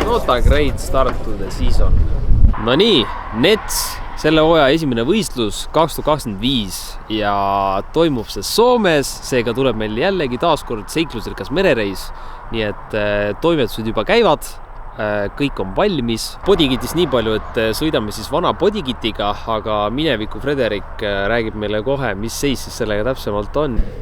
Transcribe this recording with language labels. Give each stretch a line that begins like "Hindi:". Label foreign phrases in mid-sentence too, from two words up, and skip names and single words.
English: What a great start to the season.
Estonian: No nii, Nets, selle hooaja esimene võistlus 2025 ja toimub see Soomes, seega tuleb meil jällegi taaskord seiklusrikas merereis, nii et toimetused juba käivad, kõik on valmis. Bodykittist nii palju, et sõidame siis vana bodykittiga, aga mineviku Frederik räägib meile kohe, mis seis siis sellega täpsemalt on.